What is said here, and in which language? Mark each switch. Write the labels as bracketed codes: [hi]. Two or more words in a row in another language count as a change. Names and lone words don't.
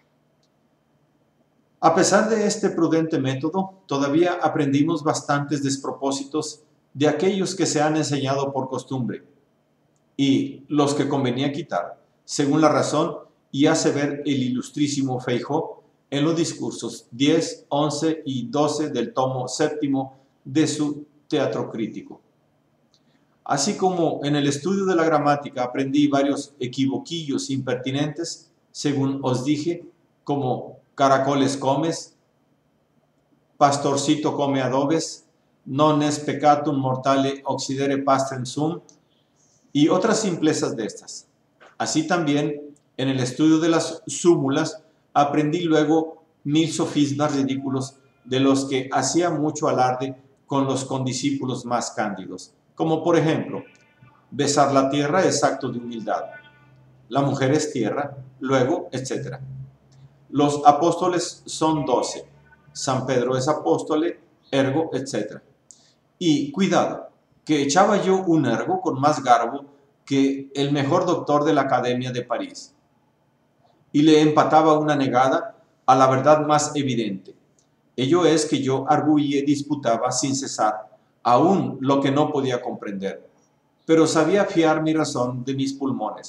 [es] A pesar de este prudente método, todavía aprendimos bastantes despropósitos de aquellos que se han enseñado por costumbre y los que convenía quitar, según la razón y hace ver el ilustrísimo Feijoo en los discursos 10, 11 y 12 del tomo 7 de su Teatro Crítico. Así como en el estudio de la gramática aprendí varios equivoquillos impertinentes, según os dije, como caracoles comes, pastorcito come adobes, [la] non es peccatum mortale occidere pastrem sum, [es] y otras simplezas de estas. Así también, en el estudio de las súmulas, aprendí luego 1000 sofismas ridículos de los que hacía mucho alarde con los condiscípulos más cándidos, como por ejemplo, besar la tierra es acto de humildad, la mujer es tierra, luego, etc. Los apóstoles son 12, San Pedro es apóstole, ergo, etc. Y cuidado, que echaba yo un ergo con más garbo que el mejor doctor de la Academia de París, y le empataba una negada a la verdad más evidente. Ello es que yo arguí y disputaba sin cesar, aún lo que no podía comprender, pero sabía fiar mi razón de mis pulmones.